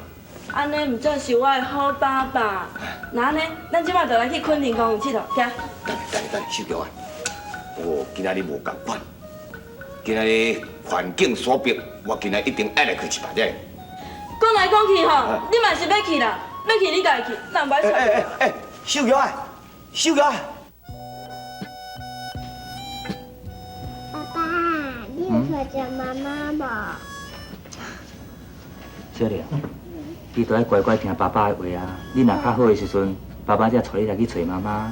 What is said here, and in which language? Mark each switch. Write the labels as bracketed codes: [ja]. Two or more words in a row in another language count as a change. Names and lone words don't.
[nan] 安尼唔算是我的好爸爸。那安尼，咱即摆就来去昆庭公园佚佗，行。等，秀玉啊，今仔日无共款，今仔日环境所逼，我今仔一定爱来去一摆者。讲来讲去吼，你嘛是要去啦，要去你家己去，咱唔爱吵。秀玉啊，秀玉啊！爸爸，你有找着妈妈无？小玲，你都要乖乖听爸爸的话啊！你若较好的时阵，爸爸才带你来去找妈妈。